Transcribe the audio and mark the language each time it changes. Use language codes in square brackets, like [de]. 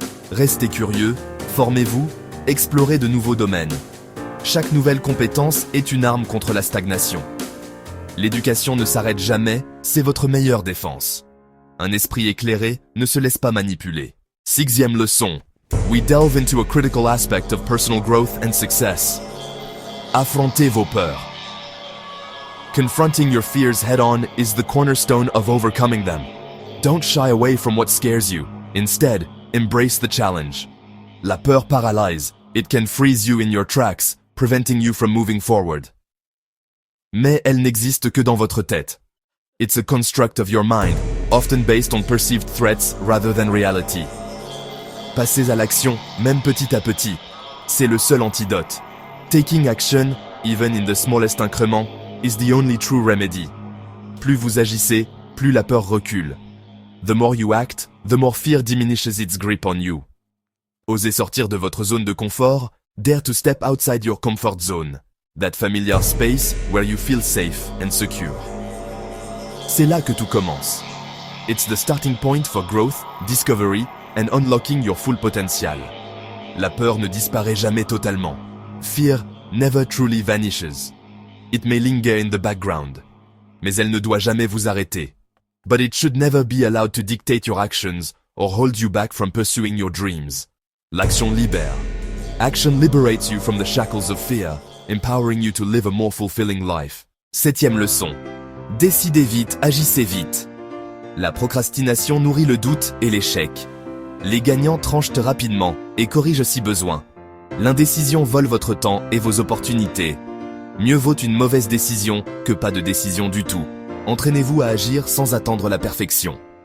[fr] Restez curieux, formez-vous, explorez de nouveaux domaines. Chaque nouvelle compétence est une arme contre la stagnation. L'éducation ne s'arrête jamais, c'est votre meilleure défense. Un esprit éclairé ne se laisse pas manipuler. Sixième leçon. [en] We delve into a critical aspect of personal growth and success. [fr] Affrontez vos peurs. [en] Confronting your fears head-on is the cornerstone of overcoming them. Don't shy away from what scares you. Instead, embrace the challenge. [fr] La peur paralyse. [en] It can freeze you in your tracks, preventing you from moving forward. [fr] Mais elle n'existe que dans votre tête. [en] It's a construct of your mind, often based on perceived threats rather than reality. [fr] Passez à l'action, même petit à petit. C'est le seul antidote. [en] Taking action, even in the smallest increment, is the only true remedy. [fr] Plus vous agissez, plus la peur recule. [en] The more you act, the more fear diminishes its grip on you. [fr] Osez sortir de votre zone de confort, [en] dare to step outside your comfort zone. That familiar space where you feel safe and secure. [fr] C'est là que tout commence. [en] It's the starting point for growth, discovery, and unlocking your full potential. [fr] La peur ne disparaît jamais totalement. [en] Fear never truly vanishes. It may linger in the background. [fr] Mais elle ne doit jamais vous arrêter. [en] But it should never be allowed to dictate your actions or hold you back from pursuing your dreams. [fr] L'action libère. [en] Action liberates you from the shackles of fear, empowering you to live a more fulfilling life. [fr] Septième leçon. Décidez vite, agissez vite. La procrastination nourrit le doute et l'échec. Les gagnants tranchent rapidement et corrigent si besoin. L'indécision vole votre temps et vos opportunités. Mieux vaut une mauvaise décision que pas de décision du tout. Entraînez-vous à agir sans attendre la perfection.